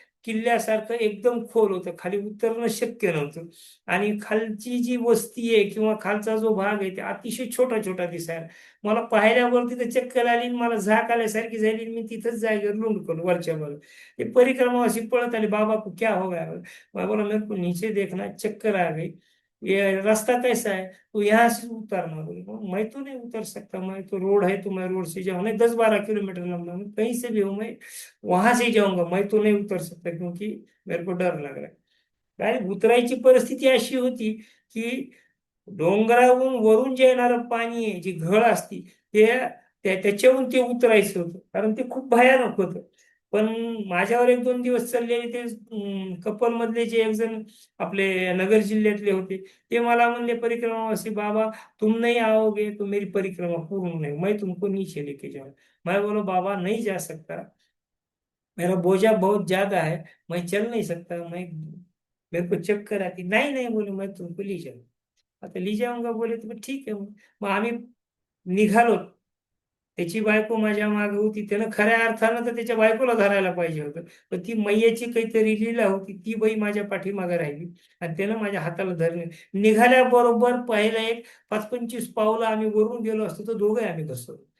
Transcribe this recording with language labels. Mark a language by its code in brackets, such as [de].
[mr] किल्ल्यासारखं एकदम खोल होतं, खाली उतरणं शक्य नव्हतं. आणि खालची जी वस्ती आहे किंवा खालचा जो भाग आहे ते अतिशय छोटा छोटा दिसायला. मला पाहिल्यावर तिथं चक्कर आली आणि मला झाक आल्यासारखी झाली. मी तिथंच जागेवर लुंडकलो वरच्या बाजूला. ते परिक्रमा अशी पळत आली, [hi] बाबा को क्या हो गया? मैं बोला मेरे को नीचे देखना, चक्कर आ गई, ये रास्ता कैसा है? तो यहाँ से उतरना। बोले मैं तो नहीं उतर सकता, मैं तो रोड है तो मैं रोड से जाऊँ, नहीं 10-12 किलोमीटर लंबा, मैं कहीं से भी हूँ, मैं वहां से ही जाऊंगा, मैं तो नहीं उतर सकता क्योंकि मेरे को डर लग रहा है। [mr] काय उतरायची परिस्थिती अशी होती की डोंगरावरून वरून जे येणारं पाणी आहे, जी घळ असती, ते त्याच्यावरून ते उतरायचं होतं, कारण ते खूप भयानक होतं. पण माझ्यावर 1-2 दिवस चाललेले ते कपल मधले जे एक जण आपले नगर जिल्ह्यातले होते, ते मला म्हणले परिक्रमावासी, [hi] बाबा तुम नहीं आओगे तो मेरी परिक्रमा पूर्ण नहीं, मैं तुमको नीचे लेके जाऊँ। मैं बोला बाबा नहीं जा सकता, मेरा बोझा बहुत ज्यादा है, मैं चल नहीं सकता, मैं मेरे को चक्कर आती। नहीं नहीं बोले, मैं तुमको ले जाऊँ। [mr] आता [hi] ले जाऊंगा बोले [mr] तर ठीक आहे मग आम्ही निघालो. त्याची बायको माझ्या मागे होती, त्यानं खऱ्या अर्थानं तर त्याच्या बायकोला धरायला पाहिजे होतं, पण ती मैयाची काहीतरी लीला होती, ती बाई माझ्या पाठीमागे राहिली आणि त्यानं माझ्या हाताला धरले. निघाल्याबरोबर पहिला एक 5-25 पावलं आम्ही वरून गेलो असतो तर दोघे आम्ही घसरलो.